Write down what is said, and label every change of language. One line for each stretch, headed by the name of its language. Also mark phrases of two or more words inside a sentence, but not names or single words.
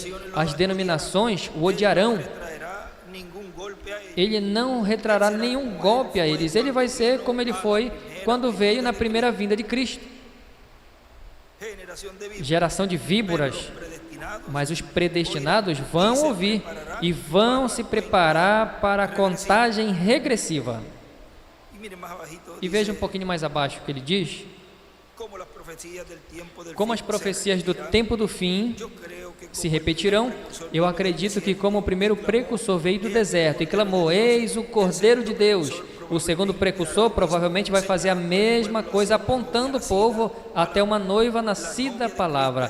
Portuguese: As denominações o odiarão.
Spanish: no traerá ningún golpe a ellos.
Portuguese: Ele não retrará nenhum golpe a eles. Ele vai ser como ele foi quando veio na primeira vinda de Cristo.
Spanish: Generación de vivos,
Portuguese: Geração de víboras.
Spanish: predestinados,
Portuguese: Mas os predestinados vão ouvir e vão se preparar para a contagem regressiva.
Spanish: y miren más abajito,
Portuguese: E veja um pouquinho mais abaixo o que ele diz: Como as profecias do tempo do fim se repetirão, eu acredito que como o primeiro precursor veio do deserto e clamou, eis o Cordeiro de Deus, o segundo precursor provavelmente vai fazer a mesma coisa, apontando o povo até uma noiva nascida da palavra.